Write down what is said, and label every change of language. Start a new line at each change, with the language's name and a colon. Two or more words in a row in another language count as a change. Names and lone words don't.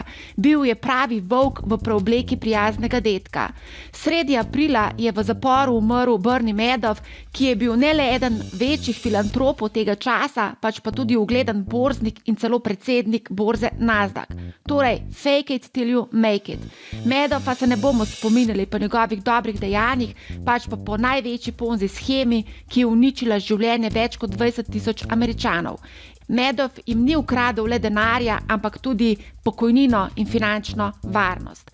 Slovenian: Bil je pravi volk v preobleki prijaznega dedka. Sredi aprila je v zaporu umrl Bernie Madoff, ki je bil ne le eden večjih filantropov tega časa, pač pa tudi ugleden borznik in celo predsednik borze Nasdaq. Torej,
English: fake it till you make it.
Slovenian: Madoffa se ne bomo spominjali po njegovih dobrih dejanjih, pač pa po največji ponzi shemi, ki je uničila življenje več kot 20 000 Američanov. Madoff jim ni ukradel le denarja, ampak tudi pokojnino in finančno varnost.